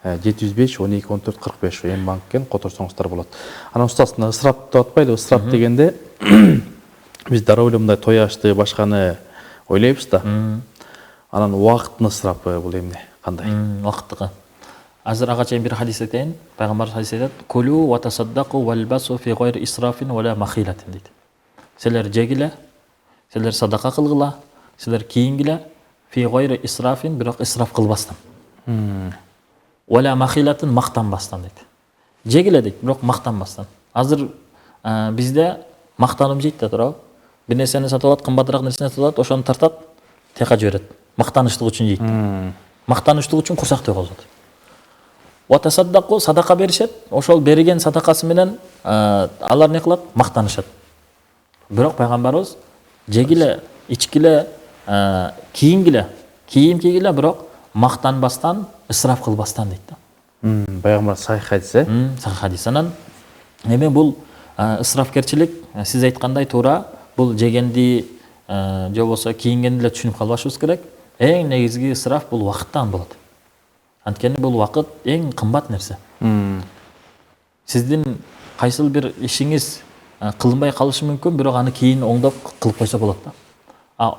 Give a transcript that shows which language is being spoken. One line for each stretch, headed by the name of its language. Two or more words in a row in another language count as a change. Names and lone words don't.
Kyrgyz: 705 12 14 45 М банктен которсоңуздар болот. Анан устаз ысырап деп атпайлы, ысырап дегенде биз дароо эле мындай той ашты, башканы ойлойбуз да. Анан убакыттын ысырапы бул эмне, кандай? Убакыттыкы. Азыр ага чейин бир хадис айтайын. Пайгамбар хадис айтат:
Arabic: "كلوا و تصدقوا والبسوا في غير إسراف ولا مخيلة" дейт.
Kyrgyz: Силер жегиле, силер садака кылгыла, силер кийингиле,
Arabic: في غير إسراف,
Kyrgyz: бирок исраф кылбастан.
Arabic: ولا مخيلة,
Kyrgyz: мактанбастан дейт. Жегиле дейт, бирок мактанбастан. Азыр бизде мактанып жейт да турабы. Бир нерсени сатып алат, кымбатыраак нерсени сатып алат, ошону тартат, тияка жиберет. Мактаныштык үчүн жейт. Мактаныштык үчүн курсакты козгот. Ватасаддaqu, садака беришет, ошол берген садакасы менен алар не кылат? Мактанышат. Бирок пайгамбарыбыз жегиле, ичкиле, кийингиле, кийим кийгиле, бирок мактанбастан, ысраф кылбастан дейт да. Пайгамбар сахих хадис, Сахих хадис. Анан эми бул ысрафкерчилик, сиз айткандай туура, бул жегенди же болбосо кийингенди эле түшүнүп калбашыбыз керек. Эң негизги ысраф бул вакыттан болот. Анткени бул вакыт эң кымбат нерсе. Сиздин кайсыл бир ишиңиз кылынбай калышы мүмкүн, бирок аны кийин оңдоп кылып койсо болот да.